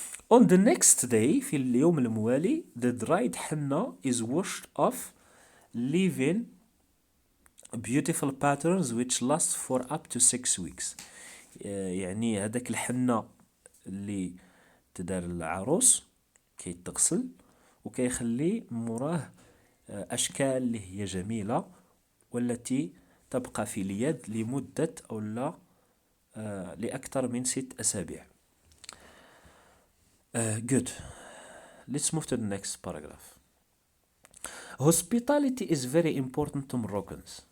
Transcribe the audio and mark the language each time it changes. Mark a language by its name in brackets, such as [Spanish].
[English] On the next day [Arabic] في اليوم الموالي [English] the dried henna is washed off leaving beautiful patterns which last for up to 6 weeks. [Arabic] يعني هذاك الحنة اللي تدار العروس كيتغسل وكيخلي موراه أشكال اللي هي جميلة والتي تبقى في اليد لمدة أو لا لأكثر من 6 أسابيع. [English] Good. Let's move to the next paragraph. Hospitality is very important to Moroccans.